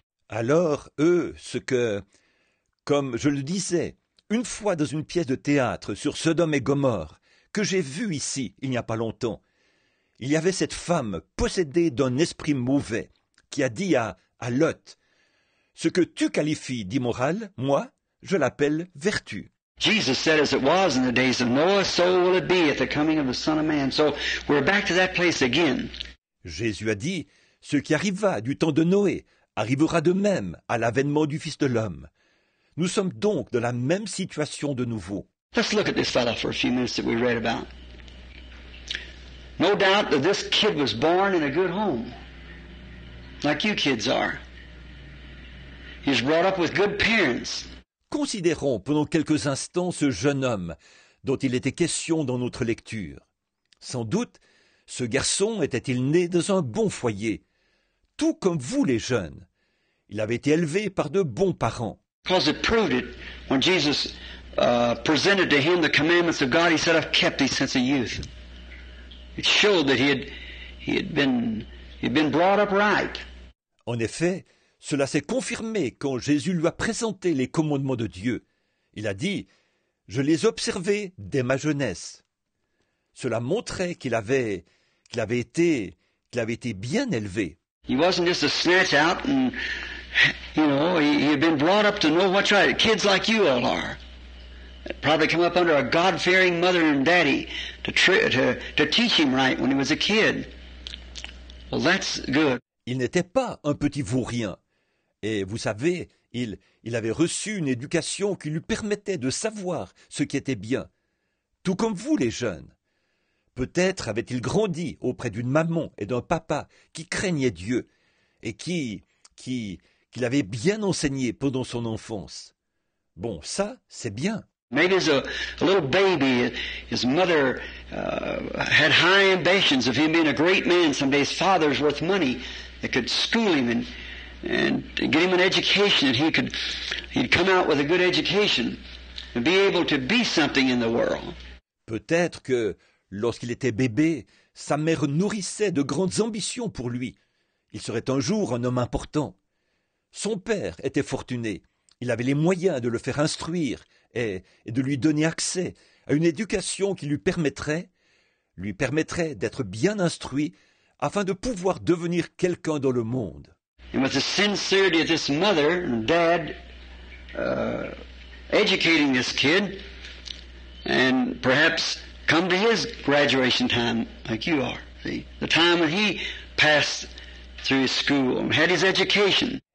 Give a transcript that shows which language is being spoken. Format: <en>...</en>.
<fr>Alors, eux, ce que, comme je le disais, une fois dans une pièce de théâtre sur Sodome et Gomorrhe, que j'ai vue ici, il n'y a pas longtemps, il y avait cette femme possédée d'un esprit mauvais qui a dit à Lot, « Ce que tu qualifies d'immoral, moi, je l'appelle vertu. »</fr> <en>Jesus said, as it was in the days of Noah, so will it be at the coming of the Son of Man. So we're back to that place again.</en> <fr>Jésus a dit, « Ce qui arriva du temps de Noé arrivera de même à l'avènement du Fils de l'homme. » Nous sommes donc dans la même situation de nouveau.</fr> <en>Let's look at this fellow for a few minutes that we read about. No doubt that this kid was born in a good home, like you kids are. He was brought up with good parents.</en> <fr>Considérons pendant quelques instants ce jeune homme dont il était question dans notre lecture. Sans doute, ce garçon était-il né dans un bon foyer, tout comme vous les jeunes. Il avait été élevé par de bons parents.</fr> <en>Because it proved it when Jesus presented to him the commandments of God. He said, "I've kept these since a youth." It showed that he had been brought up right.</en> <fr>En effet, cela s'est confirmé quand Jésus lui a présenté les commandements de Dieu. Il a dit, « Je les observais dès ma jeunesse. » Cela montrait qu'il avait été bien élevé.</fr> <en>He wasn't just a snatch out, and he had been brought up to know what's right. Kids like you all are. Probably come up under a God-fearing mother and daddy to teach him right when he was a kid. Well, that's good.</en> <fr>Il n'était pas un petit vaurien. Et vous savez, il avait reçu une éducation qui lui permettait de savoir ce qui était bien. Tout comme vous, les jeunes. Peut-être avait-il grandi auprès d'une maman et d'un papa qui craignaient Dieu et qui l'avaient bien enseigné pendant son enfance. Bon, ça, c'est bien.</fr> <en>Maybe as a little baby, his mother had high ambitions of him being a great man. Someday his father's worth money that could school him and get him an education, that he'd come out with a good education and be able to be something in the world.</en> <fr>Peut-être que, lorsqu'il était bébé, sa mère nourrissait de grandes ambitions pour lui. Il serait un jour un homme important. Son père était fortuné. Il avait les moyens de le faire instruire et de lui donner accès à une éducation qui lui permettrait d'être bien instruit afin de pouvoir devenir quelqu'un dans le monde.</fr> <en>And with the sincerity of this mother and dad educating this kid, and perhaps come to his graduation time like you are. See, the time when he passed through his school and had his education.</en>